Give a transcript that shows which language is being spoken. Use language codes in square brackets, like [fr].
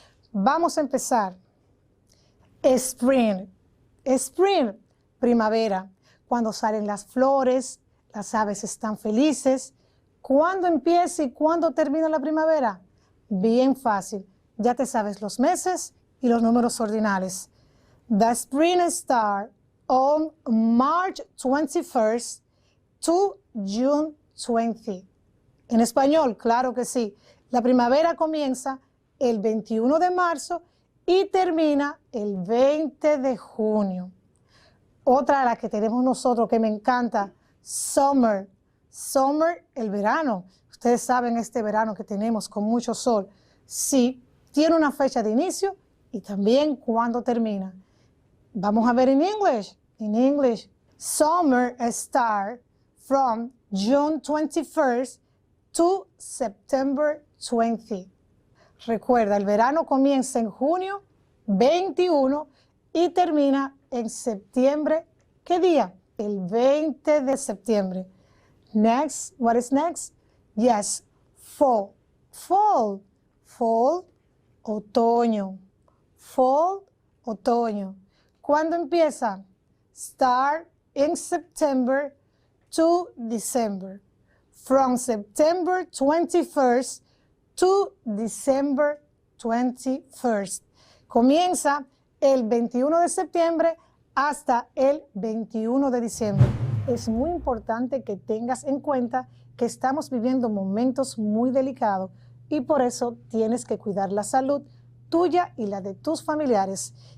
[es] Vamos a empezar. [en] Spring. Spring, [es] primavera, cuando salen las flores, las aves están felices. ¿Cuándo empieza y cuándo termina la primavera? Bien fácil, ya te sabes los meses y los números ordinales. [en] The spring starts on March 21st to June 20. [es] En español, claro que sí. La primavera comienza el 21 de marzo y termina el 20 de junio. Otra de las que tenemos nosotros que me encanta, [en] summer. Summer, [es] el verano. Ustedes saben este verano que tenemos con mucho sol. Sí, tiene una fecha de inicio y también cuándo termina. Vamos a ver en [en] English. In English, summer starts from June 21st to September 20. [es] Recuerda, el verano comienza en junio 21 y termina en septiembre. ¿Qué día? El 20 de septiembre. [en] Next, what is next? Yes, fall. Fall. Fall, [es] otoño. [en] Fall, [es] otoño. ¿Cuándo empieza? [en] Start in September to December. From September 21st to December 21st. [es] Comienza el 21 de septiembre hasta el 21 de diciembre. Es muy importante que tengas en cuenta que estamos viviendo momentos muy delicados y por eso tienes que cuidar la salud tuya y la de tus familiares.